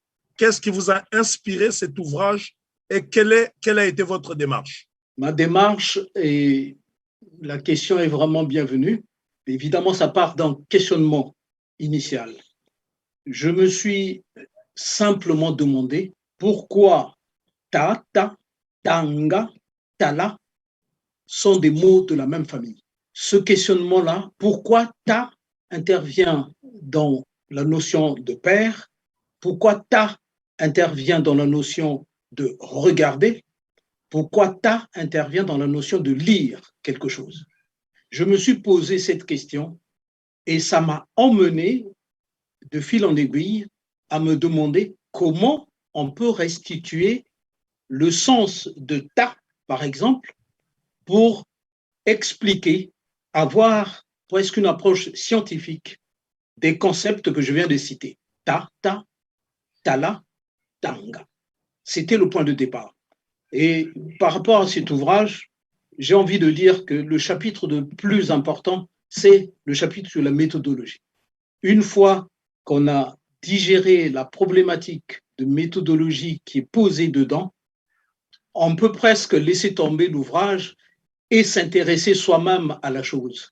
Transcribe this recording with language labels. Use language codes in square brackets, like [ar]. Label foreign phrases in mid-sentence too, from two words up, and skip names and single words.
[fr] Qu'est-ce qui vous a inspiré cet ouvrage et quelle a été votre démarche? Ma démarche, et la question est vraiment bienvenue. Évidemment, ça part d'un questionnement initial. Je me suis simplement demandé pourquoi ta, [kg] tanga, tala [fr] sont des mots de la même famille. Ce questionnement-là, pourquoi ta intervient dans la notion de père, pourquoi ta intervient dans la notion de regarder, pourquoi ta intervient dans la notion de lire quelque chose. Je me suis posé cette question et ça m'a emmené de fil en aiguille à me demander comment on peut restituer le sens de ta, par exemple, pour expliquer, avoir presque une approche scientifique des concepts que je viens de citer. Ta, [kg] tala, tanga. [fr] C'était le point de départ. Et par rapport à cet ouvrage, j'ai envie de dire que le chapitre le plus important, c'est le chapitre sur la méthodologie. Une fois qu'on a digéré la problématique de méthodologie qui est posée dedans, on peut presque laisser tomber l'ouvrage et s'intéresser soi-même à la chose.